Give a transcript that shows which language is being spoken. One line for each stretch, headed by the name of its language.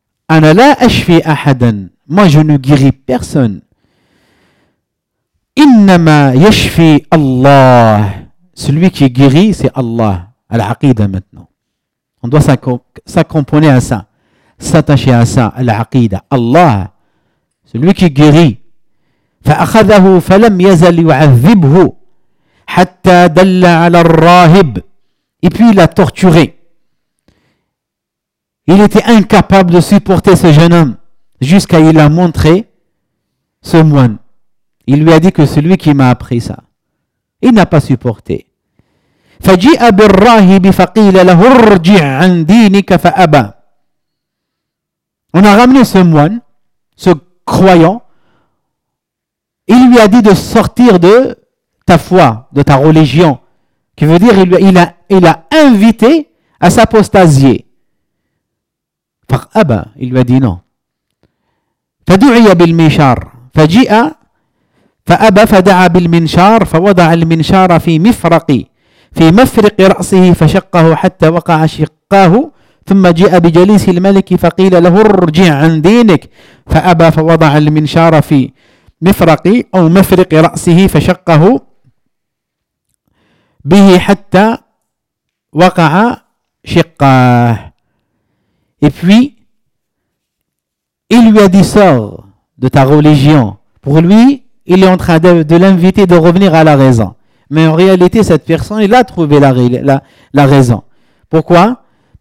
Arabic: أَنَا لَا أَشْفِي أَحَدًا.
French: Moi, je ne guéris personne.
Arabic: إنما يشفي الله.
French: Celui qui guérit, c'est Allah. Al-Aqida maintenant. On doit s'accompagner à ça. S'attacher à ça. Al-Aqida. Allah. Celui qui guérit.
Arabic: فأخذه فلم يزل يعذبه حتى دل على الراهب.
French: Et puis il l'a torturé. Il était incapable de supporter ce jeune homme jusqu'à il a montré ce moine. Il lui a dit que celui qui m'a appris ça, il n'a pas supporté.
Arabic: فَجِئَ بِالرَّاهِبِ فَقِيلَ لَهُ ارْجِعْ عَنْ دِينِكَ فَأَبَى.
French: On a ramené ce moine, ce croyant. Il lui a dit de sortir de ta foi, de ta religion. Qui veut dire, il a invité à s'apostasier.
Arabic: فَأَبَى.
French: Il lui a dit non.
Arabic: فَدُعِيَ بِالْمِشَارِ فَجِئَ فأبى فدعا بالمنشار فوضع المنشار في مفرق رأسه فشقه حتى وقع شقاه ثم جاء بجليس الملك فقيل له ارجع عن دينك فأبى فوضع المنشار في مفرق أو مفرق رأسه فشقه به حتى waqa'a shiqqah.
French: Et puis, il lui a dit sors de ta religion. Pour lui, il est en train de l'inviter de revenir à la raison. Mais en réalité, cette personne, il a trouvé la raison. Pourquoi ?